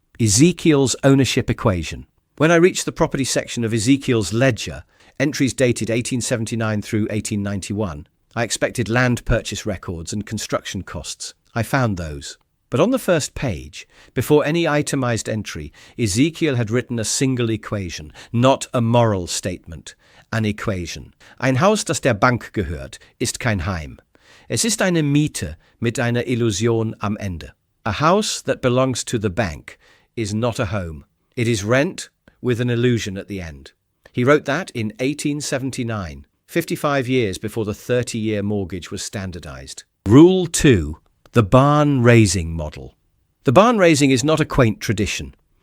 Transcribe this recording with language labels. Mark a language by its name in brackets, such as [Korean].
[English] Ezekiel's ownership equation. When I reached the property section of Ezekiel's ledger, entries dated 1879 through 1891, I expected land purchase records and construction costs. I found those. But on the first page, before any itemized entry, Ezekiel had written a single equation, not a moral statement. An equation. [German] Ein Haus, das der Bank gehört, ist kein Heim. Es ist eine Miete mit einer Illusion am Ende. [English] A house that belongs to the bank is not a home. It is rent with an illusion at the end. He wrote that in 1879, 55 years before the 30-year mortgage was standardized. Rule 2. The barn raising model. The barn raising is not a quaint tradition.